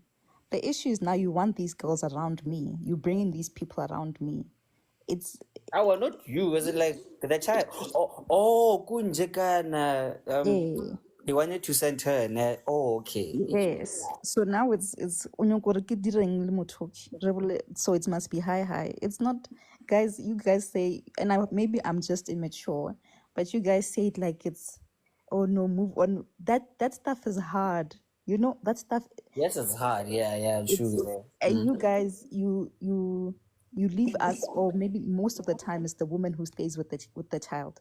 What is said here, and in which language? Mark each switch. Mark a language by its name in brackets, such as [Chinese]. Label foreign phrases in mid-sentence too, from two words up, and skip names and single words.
[English] The issue is now you want these girls around me. You bringing these people around me. It's Oh, well, not you. Was it like the child? Oh, kunjekana. yeah. They wanted to send her. Oh, okay. Yes. So now it's [Northern Sotho] onyokore ke direng le motho re bole- [English] so it must be high. It's not, guys. You guys say, and maybe I'm just immature, but you guys say it like it's, oh no, move on. That stuff is hard. You know that stuff. Yes, it's hard. Yeah, It's true. and you guys you leave us, or maybe most of the time it's the woman who stays with the child.